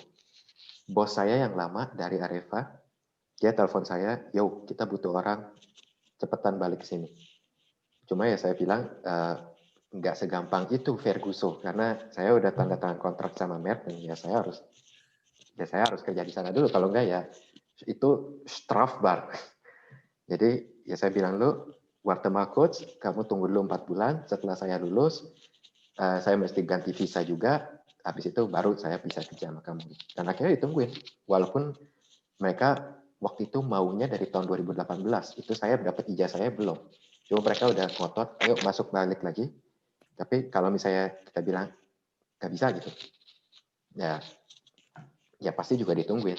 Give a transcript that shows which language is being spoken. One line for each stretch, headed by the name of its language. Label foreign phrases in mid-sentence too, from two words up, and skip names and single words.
Indonesian: Bos saya yang lama dari Areva, dia telepon saya, yo kita butuh orang, cepetan balik ke sini. Cuma ya saya bilang, nggak segampang itu Ferguson, karena saya udah tanda tangan kontrak sama Merck, dan ya saya harus kerja di sana dulu, kalau enggak ya itu strafbar. Jadi ya saya bilang, lu
German: warte mal kurz,
Indonesian: kamu tunggu dulu 4 bulan, setelah saya lulus, saya mesti ganti visa juga, habis itu baru saya bisa kerja sama kamu. Dan akhirnya ditungguin, walaupun mereka waktu itu maunya dari tahun 2018, itu saya dapat ijazah saya belum. Cuma mereka udah ngotot, ayo masuk balik lagi. Tapi kalau misalnya kita bilang nggak bisa gitu, ya pasti juga ditungguin.